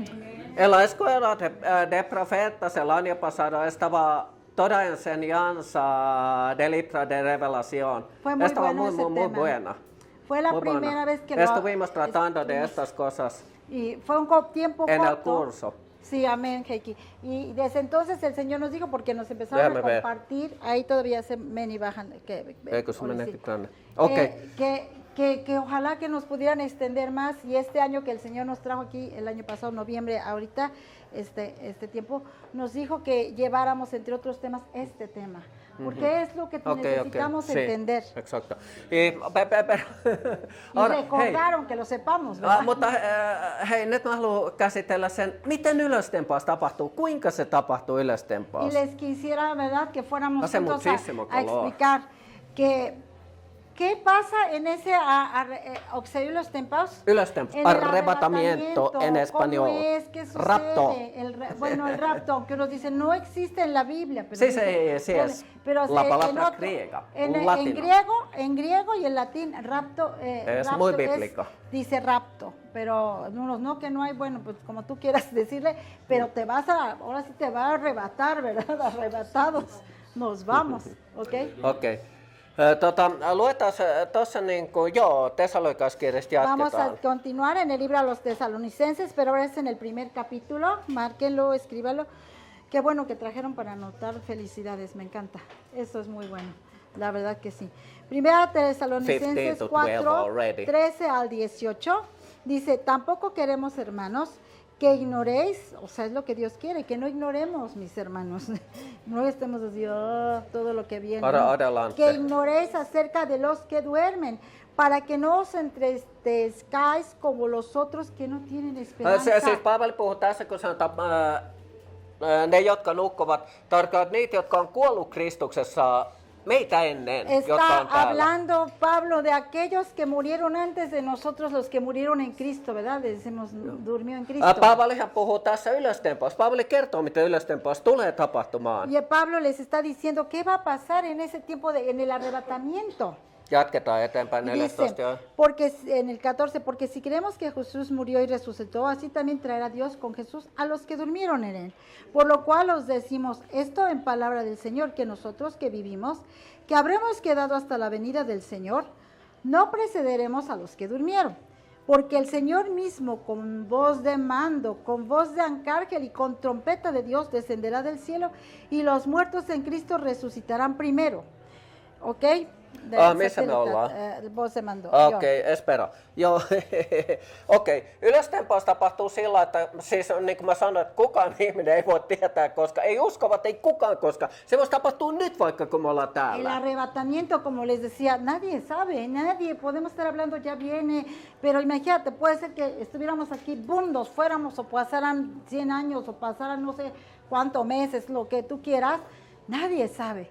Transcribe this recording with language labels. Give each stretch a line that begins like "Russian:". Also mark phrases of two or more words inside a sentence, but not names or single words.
Spanish: En la escuela de profetas el año pasado estaba toda enseñanza del libro de Revelación. Fue muy estaba bueno ese muy tema. buena. Fue la Muy buena. primera vez que estuvimos tratando de estas cosas Y fue un tiempo en el corto. curso. Sí, amén, Heiki. Y desde entonces el Señor nos dijo, porque nos empezaron Déjame a ver. compartir, ahí todavía se ven y bajan.
Finnish: Eikö se mene
Spanish: sí.
Finnish: tänne? Okei.
Spanish: Que ojalá que nos pudieran extender más, y este año que el Señor nos trajo aquí, el año pasado, noviembre, ahorita, este tiempo, nos dijo que lleváramos, entre otros temas, este tema. Porque es lo que necesitamos entender. Sí, exacto. Y Ahora, recordaron que lo sepamos, ¿verdad?
Finnish: mutta hei, nyt mä haluan käsitellä sen, miten ylöstempaus tapahtuu, kuinka se tapahtuu
Spanish: Y
Finnish: ylöstempaus.
Spanish: les quisiera, ¿verdad?, que fuéramos Hace juntos muchísimo a calor. explicar que qué pasa en ese oxeílos tempaus.
Finnish: Ylöstempaus,
Spanish: En el arrebatamiento en español. ¿Cómo es? ¿Qué sucede? Rapto. Bueno, el rapto, aunque nos dicen no existe en la Biblia. Pero Sí, dice, sí es. Pero La en palabra otro- griega, en latino. griego y en latín, rapto, Es rapto muy bíblico. dice rapto, pero unos no, que no hay, bueno, pues como tú quieras decirle, pero te vas ahora sí te va a arrebatar, ¿verdad? Arrebatados, nos vamos, ¿ok?
Finnish: Okei. Luetaan tuossa niin kuin, Tesalonikalaiskirjasta
Spanish: Vamos a
Finnish: jatketaan.
Spanish: continuar en el libro a los tesalonicenses, pero ahora es en el primer capítulo, márquenlo, escríbalo. Qué bueno que trajeron para anotar, felicidades, me encanta, eso es muy bueno, la verdad que sí. Primera 15 Tesalonicenses
English: to 12
Spanish: 4,
English: already.
Spanish: 13 al 18, dice, tampoco queremos, hermanos, que ignoréis, o sea, es lo que Dios quiere, que no ignoremos, mis hermanos, no estemos así, todo lo que viene, Ahora ¿no? adelante. Que ignoréis acerca de los que duermen, para que no os entristezcáis como los otros que no tienen esperanza.
Finnish: Siis Paavali puhuu tässä, kun sanotaan, ne, jotka nukkuvat, tarkoittaa niitä, jotka on kuollut Kristuksessa meitä ennen, jotka
Spanish: Está
Finnish: on täällä.
Spanish: hablando Pablo de aquellos que murieron antes de nosotros, los que murieron en Cristo, ¿verdad? Decimos, durmió en Cristo.
Finnish: Paavalihan puhuu tässä ylöstempaus. Paavali kertoo, miten ylöstempaus tulee tapahtumaan.
Spanish: Y Pablo les está diciendo qué va a pasar en ese tiempo, en el arrebatamiento.
Finnish: Jatketaan eteenpäin 14.
Spanish: Dice, porque en el 14, porque si creemos que Jesús murió y resucitó, así también traerá Dios con Jesús a los que durmieron en él. Por lo cual os decimos esto en palabra del Señor, que nosotros que vivimos, que habremos quedado hasta la venida del Señor, no precederemos a los que durmieron. Porque el Señor mismo, con voz de mando, con voz de arcángel y con trompeta de Dios, descenderá del cielo, y los muertos en Cristo resucitarán primero. ¿Ok?
Finnish: missä me ollaan?
Spanish: Vos se mandó.
Finnish: Okei, espera. Joo, okei. Ylöstempaus tapahtuu sillä, että siis niin kuin mä sanoin, että kukaan ihminen ei voi tietää, koska ei uskovat, ei kukaan, koska se voisi tapahtua nyt vaikka, kun me ollaan
Spanish: El
Finnish: täällä.
Spanish: arrebatamiento, como les decía, nadie sabe, nadie, podemos estar hablando ya viene, pero imagínate, puede ser que estuviéramos aquí, boom, nos fuéramos o pasaran 100 años o pasaran no sé cuántos meses, lo que tú quieras, nadie sabe.